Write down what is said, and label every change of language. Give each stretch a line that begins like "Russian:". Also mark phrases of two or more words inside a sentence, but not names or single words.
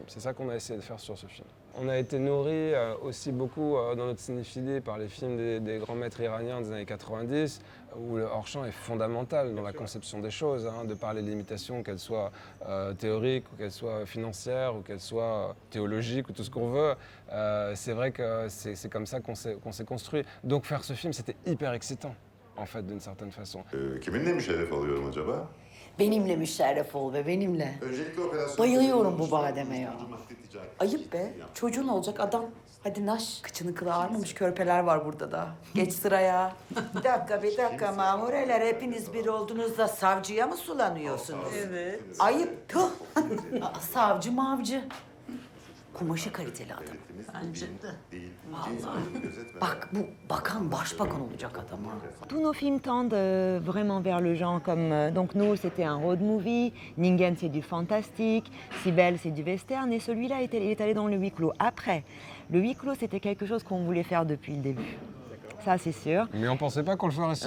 French: C'est ça qu'on a essayé de faire sur ce film. On a été nourri aussi beaucoup dans notre cinéphilie par les films des grands maîtres iraniens des années 90, où le hors-champ est fondamental dans la conception des choses, hein, de par les limitations, qu'elles soient théoriques, ou qu'elles soient financières, ou qu'elles soient théologiques, ou tout ce qu'on veut. C'est vrai que c'est comme ça qu'on s'est construit. Donc faire ce film, c'était hyper excitant, en fait, d'une certaine façon.
Turkish: Kiminle müşerref alıyorum acaba? Benimle müşerref ol be, benimle. Öncelikle operasyon... Bayılıyorum bu bademe ya. Ayıp be. Çocuğun olacak adam. Hadi naş. Kıçını kılı ağarmamış körpeler var burada da. Geç sıraya. Bir dakika mamureler hepiniz bir oldunuz da savcıya mı sulanıyorsunuz? Evet. Ayıp tuh. Aa, savcı mavcı. Kumaşı kaliteli adam. Bence de. Bak bu bakan başbakan olacak adam ha.
French: Tous nos films tendent vraiment vers le genre, comme donc nous c'était un
English: road movie,
French: Ningen c'est du fantastique, Cybèle c'est du western, et celui-là il est allé dans le huis clos. Après, le huis clos c'était quelque chose qu'on voulait faire depuis le début. Ça, c'est sûr. Mais on ne pensait pas qu'on le ferait si vite.